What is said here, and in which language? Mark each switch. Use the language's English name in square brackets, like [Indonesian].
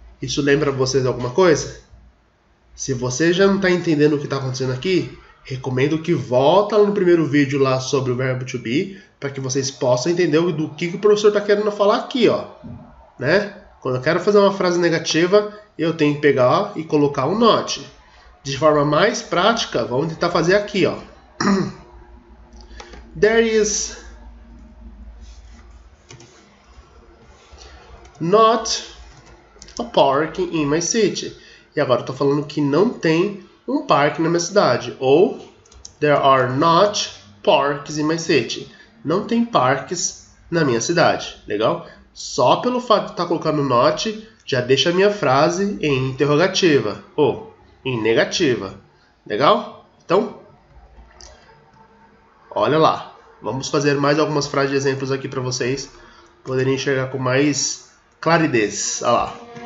[Portuguese] Isso lembra vocês alguma coisa? Se você já não está entendendo o que está acontecendo aqui, recomendo que volta no primeiro vídeo lá sobre o verbo to be, para que vocês possam entender do que o professor está querendo falar aqui, ó, né? Quando eu quero fazer uma frase negativa, eu tenho que pegar e colocar um not. De forma mais prática, vamos tentar fazer aqui, ó. [English] There is not a park in my city. [Portuguese] E agora eu estou falando que não tem um parque na minha cidade. Ou [English] there are not parks in my city. [Portuguese] Não tem parques na minha cidade. Legal? Só pelo fato de estar colocando not, já deixa a minha frase em interrogativa ou em negativa. Legal? Então, olha lá. Vamos fazer mais algumas frases de exemplos aqui para vocês poderem enxergar com mais claridez. Olha lá.